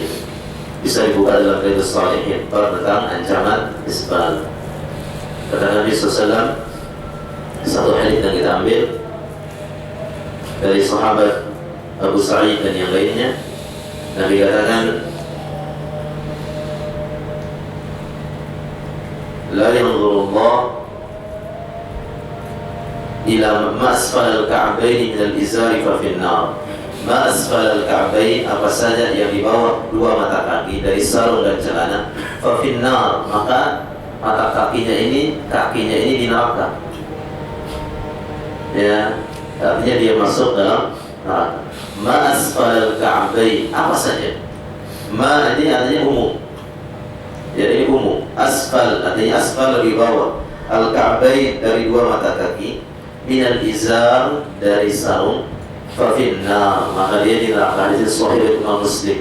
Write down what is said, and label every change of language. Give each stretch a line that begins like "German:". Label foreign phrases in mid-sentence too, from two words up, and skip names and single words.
Indonesian: Bisa dibuka dalam Riyadhus Shalihin tentang ancaman isbal. Kata Nabi SAW, satu hadits yang kita ambil dari sahabat Abu Sa'id dan yang lainnya, Nabi katakan,
Arabic: "لا ينظر الله إلى ما أسفل الكعبين من الإزار ففي النار." ما أسفل الكعبين,
Indonesian: apa saja yang di bawah dua mata kaki dari sarung dan celana,
Arabic: ففي النار,
Indonesian: maka mata kakinya ini di neraka. Ya, artinya dia masuk dalam neraka.
Arabic: ما أسفل الكعبين,
Indonesian: apa saja. Ma ini artinya umum. Jadi ini umum. Asfal artinya asfal di bawah. Al-ka'bain dari dua mata kaki.
Arabic: من الإزار
Indonesian: dari sarung. Fafinna, maka dia di neraka. Hadis sahih Imam Muslim.